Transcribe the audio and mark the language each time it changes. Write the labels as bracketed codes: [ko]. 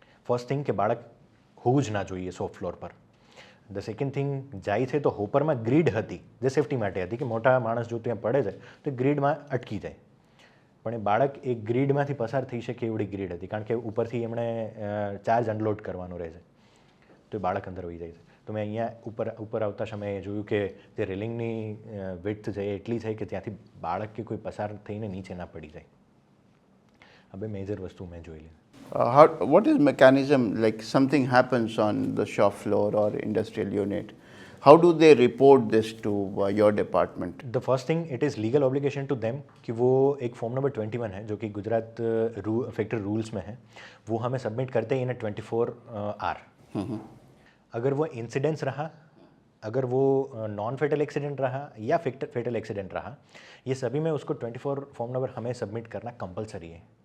[gu] First thing કે બાળક હોવું જ ના જોઈએ સોફ્ટ ફ્લોર પર. [en] the second thing, [gu] જાય છે તો હોપરમાં ગ્રીડ હતી જે સેફટી માટે હતી કે મોટા માણસ જો ત્યાં પડે છે તો ગ્રીડમાં અટકી જાય, પણ એ બાળક એ ગ્રીડમાંથી પસાર થઈ શકે એવડી ગ્રીડ હતી, કારણ કે ઉપરથી એમણે ચાર્જ અનલોડ કરવાનો રહે છે, તો એ બાળક અંદર હોઈ જાય છે. તો મેં અહીંયા ઉપર આવતા સમયે જોયું કે જે રેલિંગની વિડ્થ છે એ એટલી છે કે ત્યાંથી બાળક કે કોઈ પસાર થઈને નીચે ના પડી જાય. આ બે મેજર વસ્તુ મેં જોઈ લીધી. [en] What is mechanism, like something happens on the shop floor or industrial unit, how do they report this to your department? The first thing, it is legal obligation to them [hi] कि वो एक form number 21 है जो कि Gujarat factory rules में है, वो हमें सबमिट करते हैं इन 24 आवर. अगर वो इंसिडेंट्स रहा, अगर वो नॉन फेटल एक्सीडेंट रहा या फेटल एक्सीडेंट रहा, ये सभी में उसको 24 फॉर्म नंबर हमें सबमिट करना कंपलसरी है.